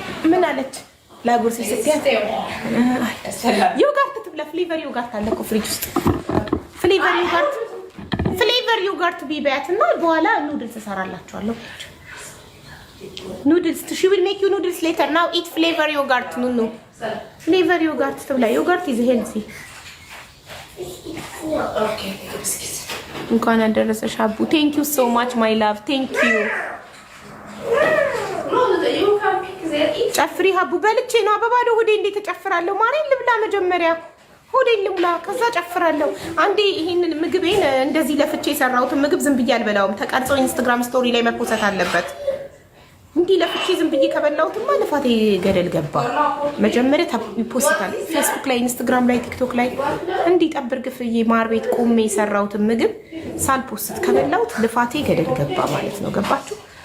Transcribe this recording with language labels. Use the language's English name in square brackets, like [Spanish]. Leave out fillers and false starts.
[Amharic] ምን አለች ላጉርስ ስትያት ዮጋርት ትብላ። ፍሌቨር ዮጋርት አለ እኮ ፍሪጅ ውስጥ። ፍሌቨር ዮጋርት ቢበያት እና በኋላ ኑድልስ እሰራላችኋለሁ። ኑድልስ [English] she will make you noodles later. now eat flavor yogurt. ኑኑ flavor yogurt [Amharic] ትብላ። [English] ዮጋርት is healthy. [Amharic] እንኳን አደረሰሽ አቡ። [English] thank you so much my love. thank you. [Amharic] ጨፍሪ ሀቡ። በልቼ ነው በባዶ ሆዴ እንዴት ተጨፍራለሁ? ማሬን ልብላ መጀመሪያ፣ ሆዴን ልብላ ከዛ ጨፍራለሁ። አንዴ ይሄንን ምግቤን እንደዚህ ለፍቼ የሰራሁትን ምግብ ዝም ብዬ አልበላውም። ተቀርጾ ኢንስታግራም ስቶሪ ላይ መፖሰት አለበት። እንዲህ ለፍቼ ዝም ብዬ ከበላሁትማ ልፋቴ ገደል ገባ። መጀመሪያ ይፖስታል ፌስቡክ ላይ፣ ኢንስታግራም ላይ፣ ቲክቶክ ላይ። እንዲህ ጠብር ግፍዬ ማር ቤት ቆሜ የሰራሁትን ምግብ ሳልፖስት ከበላሁት ልፋቴ ገደል ገባ ማለት ነው። ገባችሁ?